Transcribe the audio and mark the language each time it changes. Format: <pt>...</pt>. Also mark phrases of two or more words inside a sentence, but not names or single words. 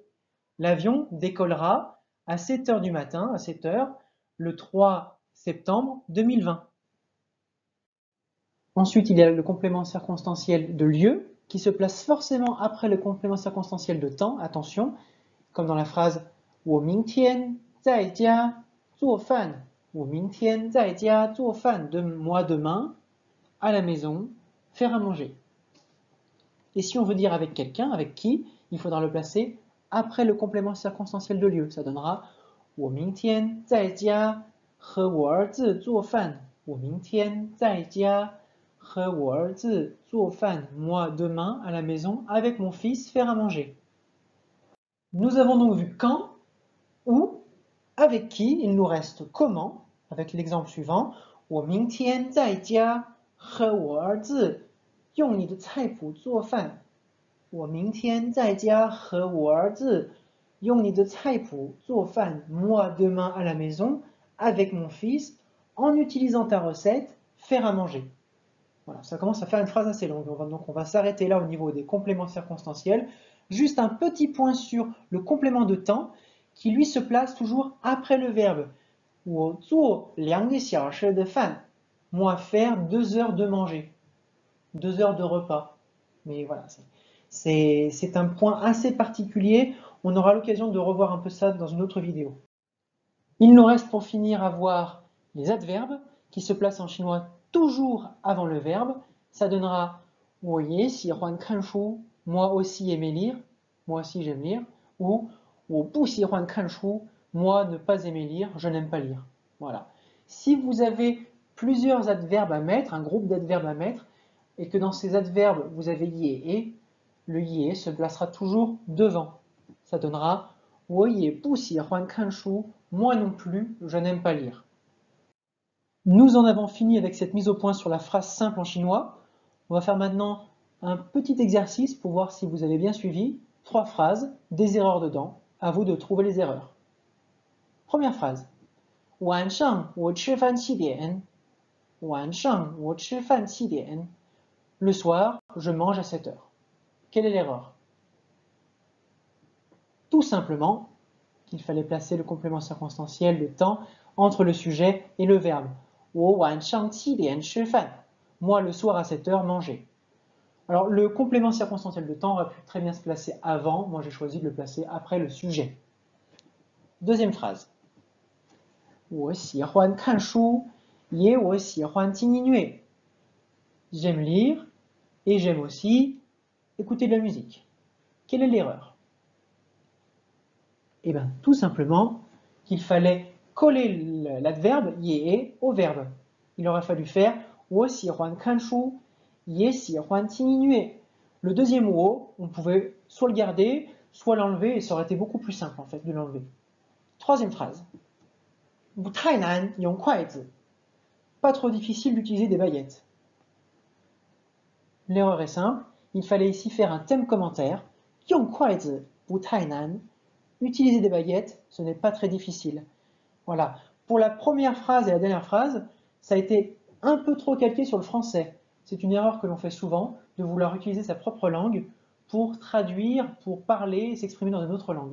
<fr>L'avion décollera à 7 heures du matin, à 7 heures, le 3 septembre 2020. Ensuite, il y a le complément circonstanciel de lieu qui se place forcément après le complément circonstanciel de temps. Attention, comme dans la phrase</fr> <zh>我明天在家做饭. 我明天在家做饭,</zh> <fr>de moi demain, à la maison, faire à manger. Et si on veut dire avec quelqu'un, avec qui, il faudra le placer après le complément circonstanciel de lieu. Ça donnera</fr> <zh>我明天在家和我儿子做饭. 我明天在家和我儿子做饭.</zh> <fr>Moi demain à la maison avec mon fils faire à manger. Nous avons donc vu quand, où, avec qui il nous reste comment, avec l'exemple suivant.</fr> <zh>我明天在家和我儿子用你的菜谱做饭。我明天在家和我儿子用你的菜谱做饭。</zh> <fr>Moi demain à la maison avec mon fils en utilisant ta recette faire à manger. Voilà, ça commence à faire une phrase assez longue. Donc on va s'arrêter là au niveau des compléments circonstanciels. Juste un petit point sur le complément de temps qui lui se place toujours après le verbe.</fr> <zh>我做2个小时的饭.</zh> <fr>Moi faire 2 heures de manger. 2 heures de repas. Mais voilà, c'est un point assez particulier. On aura l'occasion de revoir un peu ça dans une autre vidéo. Il nous reste pour finir à voir les adverbes qui se placent en chinois toujours avant le verbe. Ça donnera</fr> <zh>我也喜欢看书,</zh> <fr>moi aussi aimer lire, moi aussi j'aime lire, ou</fr> <zh>我不喜欢看书,</zh> <fr>moi ne pas aimer lire, je n'aime pas lire. Voilà. Si vous avez plusieurs adverbes à mettre, un groupe d'adverbes à mettre, et que dans ces adverbes vous avez yé et, le yé se placera toujours devant. Ça donnera</fr> <zh>我也不喜欢看书,</zh> <fr>moi non plus, je n'aime pas lire. Nous en avons fini avec cette mise au point sur la phrase simple en chinois. On va faire maintenant un petit exercice pour voir si vous avez bien suivi. 3 phrases, des erreurs dedans. À vous de trouver les erreurs. Première phrase.</fr> <zh>晚上我吃饭7点. 晚上我吃饭7点.</zh> <fr>Le soir, je mange à 7 heures. Quelle est l'erreur? Tout simplement qu'il fallait placer le complément circonstanciel, le temps, entre le sujet et le verbe.</fr> <zh>我晚上7点吃饭.</zh> <fr>Moi, le soir à 7 heures, manger. Alors, le complément circonstanciel de temps aurait pu très bien se placer avant. Moi, j'ai choisi de le placer après le sujet. Deuxième phrase.</fr> <zh>我喜欢看书, 也我喜欢听音乐.</zh> <fr>J'aime lire et j'aime aussi écouter de la musique. Quelle est l'erreur? Eh bien, tout simplement qu'il fallait coller l'adverbe yé au verbe. Il aurait fallu faire</fr> <zh>我喜欢看书, 也喜欢听音乐.</zh> <fr>Le deuxième wo, on pouvait soit le garder, soit l'enlever, et ça aurait été beaucoup plus simple en fait de l'enlever. Troisième phrase.</fr> <zh>不太难用筷子.</zh> <fr>Pas trop difficile d'utiliser des baguettes. L'erreur est simple, il fallait ici faire un thème commentaire.</fr> <zh>用筷子不太难.</zh> <fr>Utiliser des baguettes, ce n'est pas très difficile. Voilà. Pour la première phrase et la dernière phrase, ça a été un peu trop calqué sur le français. C'est une erreur que l'on fait souvent, de vouloir utiliser sa propre langue pour traduire, pour parler et s'exprimer dans une autre langue.</fr>